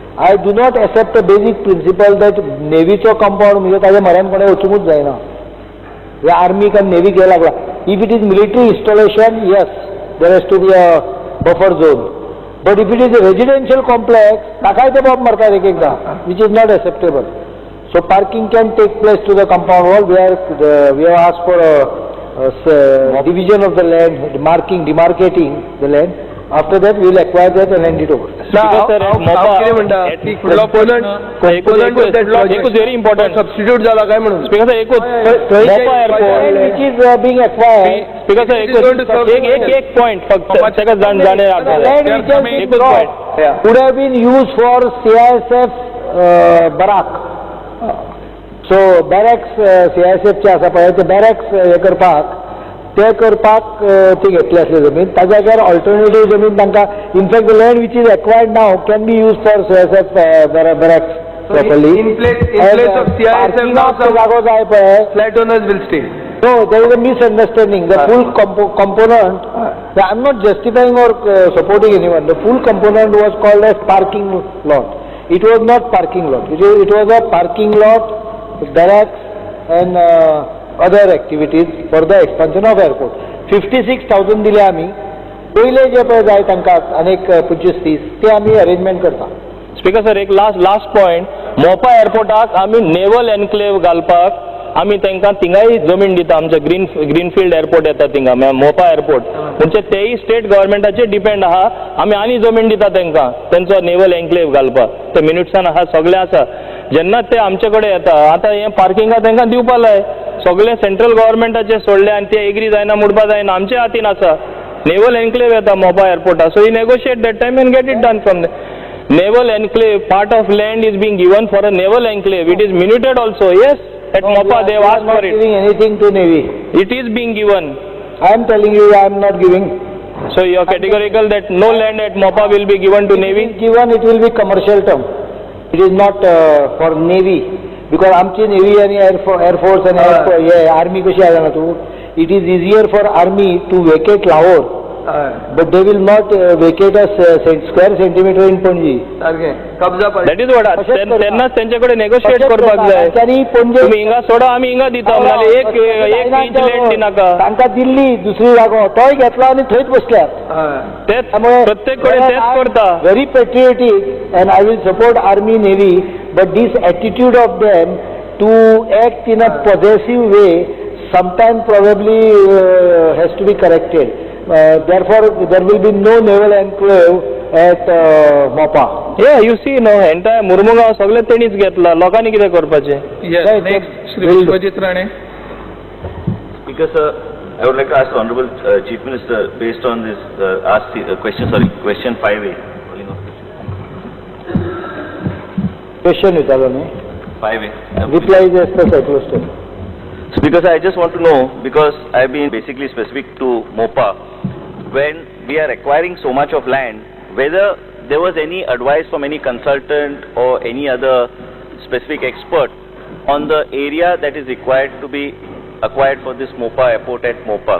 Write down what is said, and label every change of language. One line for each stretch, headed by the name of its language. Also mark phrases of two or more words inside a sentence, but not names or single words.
English: I do not accept the basic principle that Navyचो compound
Konkani: म्हणजे ताजे मरण कोणें वचूंकूच जायना.
English: Army and Navy
Marathi: घ्यायला लागला.
English: If it is military installation, yes, there has to be a buffer zone. But if it is a residential complex,
Konkani: ताकाय ते बॉम्ब मारतात एक-एकदा,
English: which is not acceptable. So parking can take place to the compound wall where we have asked for a division of the land, demarcating the land. After that, we will acquire that and hand it over. Very important.
Marathi: Substitute झाला काय म्हणून?
English: Speaker sir, Mopa airport which is being acquired. Speaker sir,
Marathi: एक point फक्त सगळं जाणे
English: land which has been brought would have been used for CISF barrack. So barracks CISF
Konkani: चे आसा पळय ते
English: barracks
Konkani: हे करपाक ते घेतले असले जमीन ताज्या जाग्यार ऑल्टरनेटिव्ह जमीन तांकां
English: in fact the land which is acquired now can be use for CISF barracks properly. In place of CISF now
Konkani: जागो जाय पळय
English: flat owners will stay. No, there is a misunderstanding. The full component, I am not justifying or supporting anyone. The full component was called as parking lot. It was not parking lot. It was a parking lot, barracks and other activities for the expansion of airport.
Marathi: 56,000 दिले आम्ही.
Konkani: पहिले जे पळय जाय तांकां अनेक 25-30 ते आम्ही अरेंजमेंट करता.
English: speaker sir
Konkani: एक
English: last point
Konkani: मोपा एअरपोर्टाक आम्ही
English: naval enclave
Konkani: घालपाक आम्ही तांकां थिंगाय जमीन दिता. आमचे
English: greenfield airport
Konkani: येता थिंगा मोपा एअरपोर्ट म्हणजे तेय स्टेट गव्हर्मेंटाचेर डिपेंड आहा. आमी आनी जमीन दिता तांकां तेंचो
English: naval enclave
Konkani: घालपाक. ते मिनिट्सान आहा सगळे आसा. जेन्ना ते आमचे कडेन येता आतां हे पार्किंगा तांकां दिवपा लाय सगळे सेंट्रल गव्हर्मेंटाचे सोडले आनी ते एग्री जायना मुडपा जायना आमच्या हातीन आसा.
English: naval enclave
Konkani: येता मोपा एअरपोर्टार.
English: so you negotiate that time and get it done from naval enclave. Part of land is being given for a naval enclave. It is minuted also. Yes, at Mopa they have asked for it. I am not giving anything to Navy. It is being given. I am telling you, I am not giving. So you are categorical that no land at Mopa will be given to Navy? Given, it will be commercial term. It is not for Navy. Because आमची Navy and Air Force and Army
Marathi: कशी आहे ना तू?
English: It is easier for Army to vacate Lahore. But they will not vacate a square centimeter in Panji.
Hindi: Okay. कब्जा पर.
English: That is what.
Marathi: त्यांना त्यांच्याकडे
Konkani: negotiate करपाक जाय. तुम्ही हिंगा सोडा आम्ही हिंगा दिता म्हणाले एक इंच लँड दिनाका. तांकां दिल्ली दुसरी जागो तोय घेतला आणि थंयच बसल्यात. तेच प्रत्येक कडेन तेच करता.
English: Very patriotic and I will support Army Navy, but this attitude of them to act in a possessive way sometimes probably has to be corrected. Therefore, there will be no naval enclave at Mopa. Yeah, you see, no, entire Murmugaon
Konkani: सगळे तेणीच घेतला. लोकांनी कितें करपाचें?
English: Yes, next, Shri Vishwajit Rane. Because I would like to ask the Honorable Chief Minister, based on this question 5A.
Konkani: Question विचारलो न्ही.
English: 5A. Reply is as per question. Because I just want to know, because I've been basically specific to Mopa, when we are acquiring so much of land, whether there was any advice from any consultant or any other specific expert on the area that is required to be acquired for this Mopa airport at Mopa.